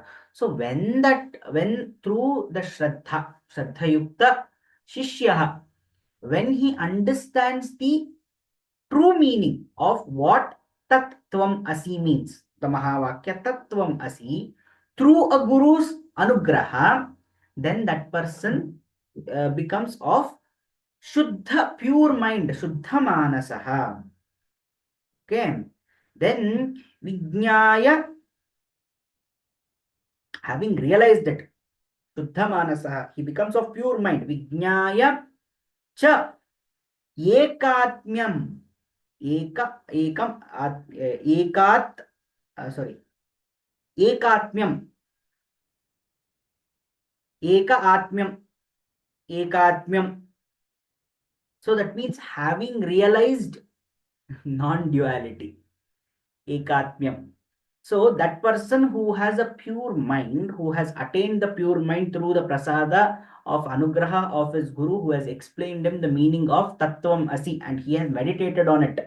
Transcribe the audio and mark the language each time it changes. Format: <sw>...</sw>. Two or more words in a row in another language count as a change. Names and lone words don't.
<en>So when through the</en> <sa>Shraddha Yukta Shishya,</sa> <en>when he understands the true meaning of what</en> <sa>Tat Tvam Asi</sa> <en>means, the</en> <sa>Mahavakya Tat Tvam Asi,</sa> <en>through a guru's anugraha, then that person becomes of Shuddha, pure mind,</en> <sa>Shuddha Manasaha.</sa> <en>Okay. Then Vijnaya, having realized that</en> <sa>Shuddha Manasaha,</sa> <en>he becomes of pure mind.</en> <sa>Vijnaya cha ekatmyam, ekatmyam, ekatmyam.</sa> <en>So that means having realized non-duality, ekatmyam. So that person who has a pure mind, who has attained the pure mind through the prasada of anugraha of his guru, who has explained him the meaning of</en> <sa>Tattvam Asi,</sa> <en>and he has meditated on it.</en>